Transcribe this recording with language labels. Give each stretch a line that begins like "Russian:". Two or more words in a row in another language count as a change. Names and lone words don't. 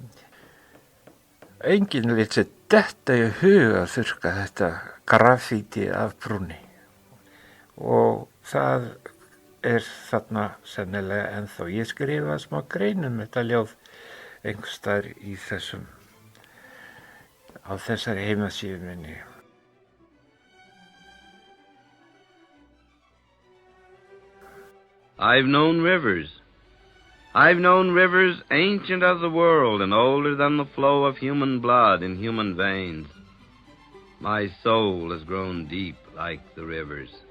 Icelandic: Enginn lét sér detta í hug að þurrka þetta grafíti af brúnni og það þarna sennilega ennþá. Ég skrifaði smá grein þetta ljóð einhvers staðar í á þessari heimasíðu minni.
English: I've known rivers ancient as the world and older than the flow of human blood in human veins. My soul has grown deep like the rivers.